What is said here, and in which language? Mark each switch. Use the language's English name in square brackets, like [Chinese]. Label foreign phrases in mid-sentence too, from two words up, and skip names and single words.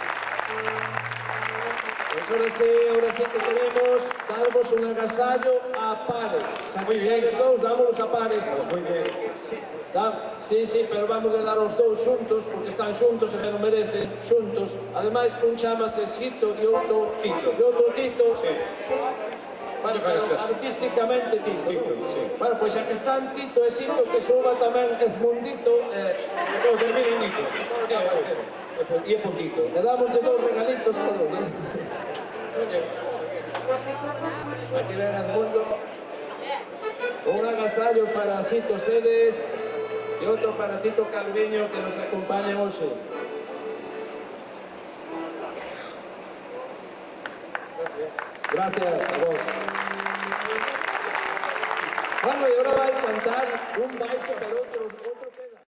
[Spanish] Pues ahora sí que queremos [Galician] darvos un agasallo a pares. [Spanish] O sea, Muy bien. ustedes dous, [Galician] dámonos a pares. [Spanish] Muy bien. Sí, pero vamos a dar [Galician] os dous xuntos, porque están xuntos e [Spanish] me lo merecen xuntos. [Galician] Ademais, un chamase Sito e outro Tito. E outro Tito. [Spanish] Sí. Bueno, Yo creo que pero es artísticamente Tito. Tito, ¿no? sí. [Galician] Bueno, pois xa que están Tito e Sito, que suba tamén Edmundito. [Spanish] No, termina en Nito. Y es puntito. Le damos de dous regalitos por los. [Galician] Aquí ven Edmundo. Un agasallo para Sito Sedes e outro para Tito Calviño, que nos acompaña hoxe. [Spanish] Gracias a vos. Bueno, y ahora va a cantar un baile, pero otro